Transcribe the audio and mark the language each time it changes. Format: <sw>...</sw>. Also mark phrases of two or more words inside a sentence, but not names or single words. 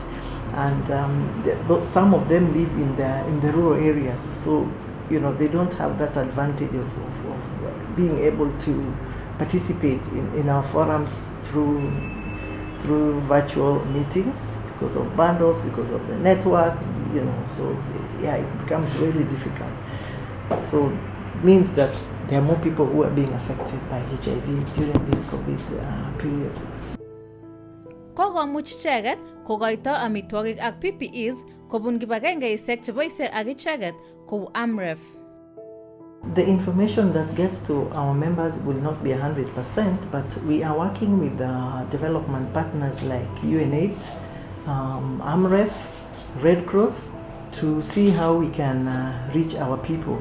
<en>And some of them live in the rural areas, so they don't have that advantage of being able to participate in our forums through virtual meetings, because of bundles, because of the network, so yeah, it becomes really difficult. So it means that there are more people who are being affected by HIV during this COVID period.</en> <kln>Kokomuch icheket kokoito amitwogik ak PPEs kobun kibagengeisiek cheboisie ak icheket kou AMREF.</kln> <en>The information that gets to our members will not be 100%, but we are working with development partners like UNAIDS, AMREF, Red Cross, to see how we can reach our people.</en>